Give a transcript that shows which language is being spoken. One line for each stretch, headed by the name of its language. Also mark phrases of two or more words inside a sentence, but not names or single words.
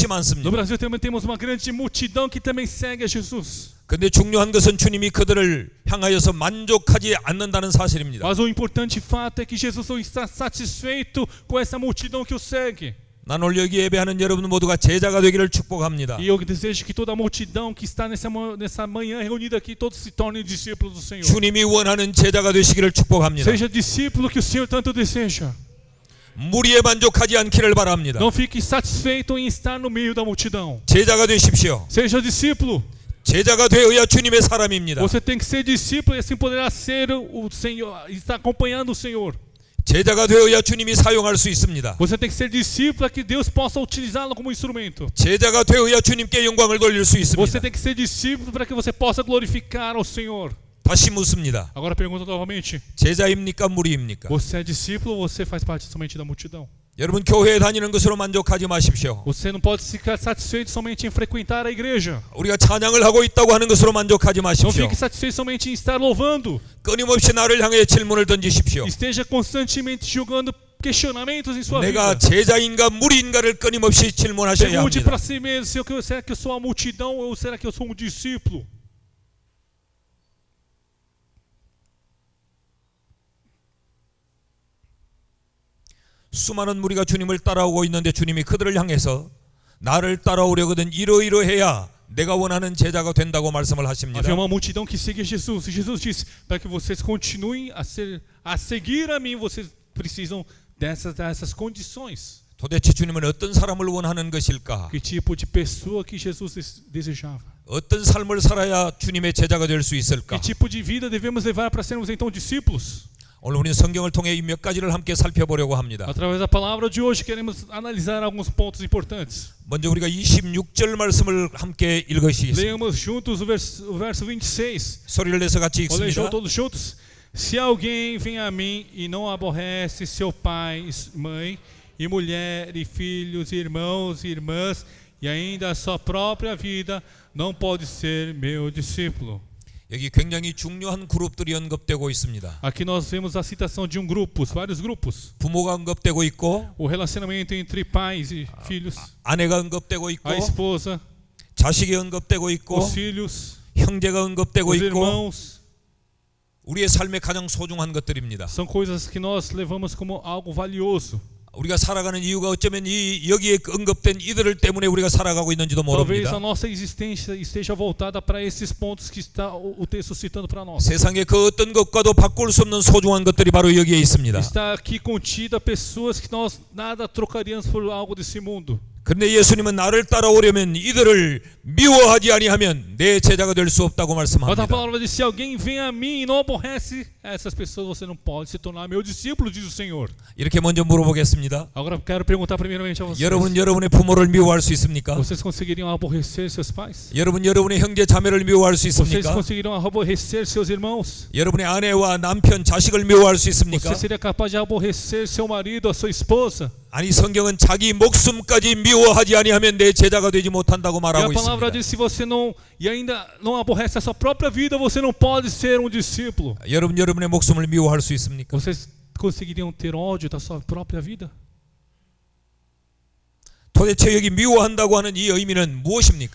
Portuguese: No
Korean: 많습니다.
Portuguese: Brasil também temos uma grande multidão que também segue a Jesus.
Korean: 근데 중요한 것은 주님이 그들을 향하여서 만족하지 않는다는 사실입니다.
Portuguese: Mas o importante fato é que Jesus não está satisfeito com essa multidão que o segue.
Korean: 난 오늘 여기 예배하는 여러분 모두가 제자가 되기를 축복합니다.
Portuguese: E eu desejo que toda a multidão que está nessa manhã reunida aqui, todos se tornem discípulos do Senhor.
Korean: 주님이 원하는 제자가 되시기를 축복합니다.
Portuguese: Seja discípulo que o Senhor tanto deseja.
Korean: 무리에 만족하지 않기를 바랍니다.
Portuguese: Não fique satisfeito em estar no meio da multidão.
Korean: 제자가 되십시오.
Portuguese: Seja discípulo.
Korean: 제자가 되어야 주님의 사람입니다.
Portuguese: Você tem que ser discípulo e assim poderá ser o Senhor, estar acompanhando o Senhor.
Korean: 제자가 되어야 주님이 사용할 수 있습니다.
Portuguese: Você tem que ser discípulo para que Deus possa utilizá-lo como instrumento.
Korean: 제자가 되어야 주님께 영광을 돌릴 수
Portuguese: Você
Korean: 있습니다.
Portuguese: tem que ser discípulo para que você possa glorificar ao Senhor.
Korean: 다시 묻습니다.
Portuguese: Agora pergunta novamente.
Korean: 제자입니까 무리입니까?
Portuguese: Você é discípulo ou você faz parte somente da multidão?
Korean: 여러분 교회에 다니는 것으로 만족하지 마십시오.
Portuguese: Você não pode ficar satisfeito somente em frequentar a igreja.
Korean: 우리가 찬양을 하고 있다고 하는 것으로 만족하지
Portuguese: Não
Korean: 마십시오.
Portuguese: fique satisfeito somente em estar louvando.
Korean: 끊임없이 나를 향해 질문을 던지십시오.
Portuguese: Esteja constantemente julgando questionamentos em sua
Korean: 내가
Portuguese: vida.
Korean: 제자인가 무리인가를 끊임없이 질문하셔야
Portuguese: Pergunte
Korean: 합니다.
Portuguese: para si mesmo, será que eu sou a multidão ou será que eu sou um discípulo?
Korean: 수많은 무리가 주님을 따라오고 있는데 주님이 그들을 향해서 나를 따라오려거든 이러이러해야 내가 원하는 제자가 된다고 말씀을 하십니다.
Portuguese: Havia uma multidão que seguia Jesus. E Jesus disse, para que vocês continuem a seguir a mim, vocês precisam dessas condições.
Korean: 도대체 주님은 어떤 사람을 원하는 것일까?
Portuguese: Que tipo de pessoa que Jesus desejava?
Korean: 어떤 삶을 살아야 주님의 제자가 될 수 있을까?
Portuguese: Que tipo de vida devemos levar para sermos então discípulos?
Korean: 오늘 우리는 성경을 통해 이 몇 가지를 함께 살펴보려고 합니다.
Portuguese: Através da palavra de hoje queremos analisar alguns pontos importantes.
Korean: 먼저 우리가 26절 말씀을 함께 읽으시겠습니다.
Portuguese: Leamos juntos o verso 26.
Korean: 소리를 내서 같이
Portuguese: Vou ler
Korean: 읽습니다.
Portuguese: todos juntos. Se alguém vem a mim e não aborrece seu pai, mãe, e mulher, e filhos, irmãos e irmãs, e ainda a sua própria vida, não pode ser meu discípulo.
Korean: 여기 굉장히 중요한 그룹들이 언급되고 있습니다.
Portuguese: Aqui nós vemos a citação de grupos, vários grupos.
Korean: 부모가 언급되고 있고
Portuguese: O relacionamento entre pais e filhos,
Korean: 아내가 언급되고 있고
Portuguese: a esposa,
Korean: 자식이 언급되고 있고
Portuguese: os filhos,
Korean: 형제가 언급되고
Portuguese: os
Korean: 있고
Portuguese: irmãos.
Korean: 우리의 삶의 가장 소중한 것들입니다.
Portuguese: São coisas que nós levamos como algo valioso.
Korean: 우리가 살아가는 이유가 어쩌면 여기에 언급된 이들을 때문에 우리가 살아가고 있는지도
Portuguese: Talvez
Korean: 모릅니다.
Portuguese: a nossa existência esteja voltada para esses pontos que está o texto citando para nós.
Korean: 세상의 그 어떤 것과도 바꿀 수 없는 소중한 것들이 바로 여기에 있습니다.
Portuguese: Está aqui contida pessoas que nós nada trocaríamos por algo desse mundo.
Korean: 그런데 예수님은 나를 따라오려면 이들을 미워하지 아니하면 내 제자가 될 수 없다고
Portuguese: Mas a
Korean: 말씀합니다.
Portuguese: palavra diz: se alguém vem a mim e não aborrece essas pessoas, você não pode se tornar meu discípulo, diz o Senhor.
Korean: 이렇게 먼저 물어보겠습니다.
Portuguese: Agora quero perguntar primeiramente a vocês:
Korean: 여러분 여러분의 부모를 미워할 수 있습니까?
Portuguese: vocês conseguiriam aborrecer seus pais?
Korean: 여러분 여러분의 형제 자매를 미워할 수
Portuguese: Vocês
Korean: 있습니까?
Portuguese: conseguiriam aborrecer seus irmãos?
Korean: 여러분의 아내와 남편, 자식을 미워할 수 있습니까?
Portuguese: Você seria capaz de aborrecer seu marido, a sua esposa?
Korean: 아니 성경은 자기 목숨까지 미워하지 아니하면 내 제자가 되지 못한다고
Portuguese: E a
Korean: 말하고
Portuguese: palavra
Korean: 있습니다.
Portuguese: diz: se você não e ainda não aborrece a sua própria vida, você não pode ser um discípulo.
Korean: 여러분 여러분의 목숨을 미워할 수 있습니까?
Portuguese: Vocês conseguiriam ter ódio da sua própria vida?
Korean: 도대체 여기 미워한다고 하는 이 의미는 무엇입니까?